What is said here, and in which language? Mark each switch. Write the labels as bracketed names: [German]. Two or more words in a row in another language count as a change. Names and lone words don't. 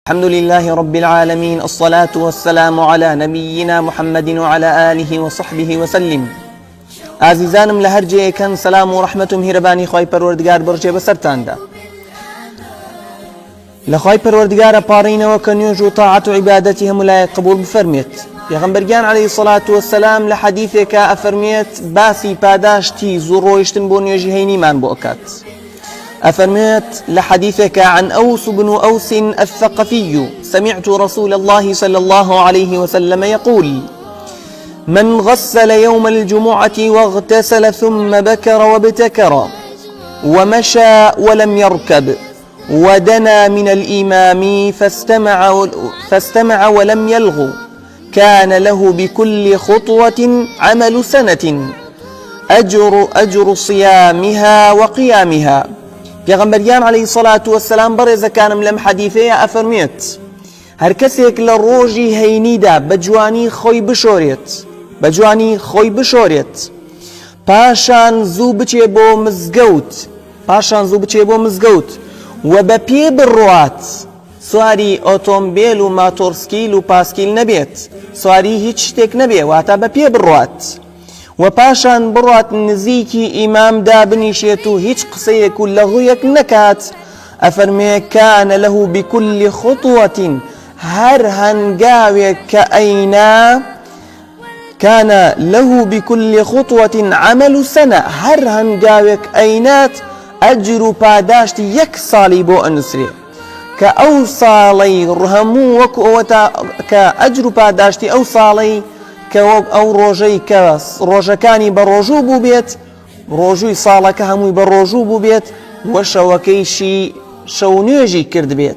[Arabic] الحمد لله رب العالمين، الصلاة والسلام على نبينا محمد وعلى آله وصحبه وسلم. [Central Kurdish] عزیزانم لە هەر جێیەکەن سەلام و ڕەحمەت و میهرەبانی خۆی پەروەردگار بڕجێ بەسەرتاندا. لە خۆی پەروەردگارە پاڕینەوە کە نوێژ و تاعەت و عیبادەتی هەموو لایەک قبول بفەرمێت. پێغەمبەرگیان عەلەیهی سەڵات وەسەلام لە حەدیثێکە ئەفەرمێت باسی پاداشتی زوو ڕۆیشتن بۆ نوێژی هەینیمان بۆ ئەکات. أفرميت لحديثك [Arabic] عن أوس بن أوس الثقفي: سمعت رسول الله صلى الله عليه وسلم يقول: من غسل يوم الجمعة واغتسل ثم بكر وابتكر ومشى ولم يركب ودنا من الإمام فاستمع ولم يلغ كان له بكل خطوة عمل سنة أجر صيامها وقيامها. [Central Kurdish] پێغەمبەریان عەلەیهی سەڵات وەسەلام بەڕێزەکانم لەم حەدیثەیە ئەفەرمێت هەر کەسێک لە ڕۆژی هەینیدا بە جوانی خۆی بشۆرێت پاشان زوو بچێ بۆ مزگەوت و بە پێ بڕوات، سواری ئۆتۆمبیل و ماتۆرسکیل و پاسکیل نەبێت، سواری هیچ شتێک نەبێ، واتە بە پێ بڕوات و پاشان بڕات نزیکی ئیمامدا بنیشێت و هیچ قسەیەک و لەغوویەک نەکات. ئەفەرمێ [Arabic] كان له بكل خطوة [Central Kurdish] هەر هەنگاوێک کە ئەینا [Arabic] كان له بكل خطوة عمل سنة، [Central Kurdish] هەر هەنگاوێک ئەینات ئەجر و پاداشتی یەک ساڵی بۆ ئەنووسرێ کە ئەو ساڵەی هەموو وەکو ئەوەتە کە ئەجر و پاداشتی ئەو ساڵەی کە وەک ئەو ڕۆژەی کە ڕۆژەکانی بە ڕۆژوو بوو بێت، ڕۆژووی ساڵەکە هەمووی بە ڕۆژوو بوو بێت وە شەوەکەیشی شەو نوێژی کرد بێت.